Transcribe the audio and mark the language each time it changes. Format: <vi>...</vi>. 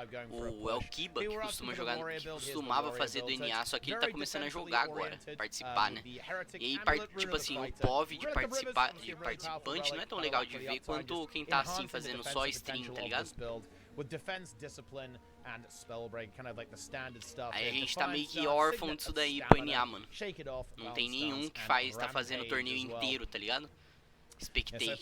<pt>O El Kiba, que costumava fazer do NA, só que ele tá começando a jogar agora, participar, né? E aí, tipo assim, o POV de participante não é tão legal de ver quanto quem tá assim, fazendo só stream, tá ligado?</pt> <en>With defense, discipline, and spellbreak, kind of like the standard stuff.</en> <pt>Aí a gente tá meio que órfão disso daí pro NA, mano. Não tem nenhum que tá fazendo o torneio inteiro, tá ligado? Spectate.</pt>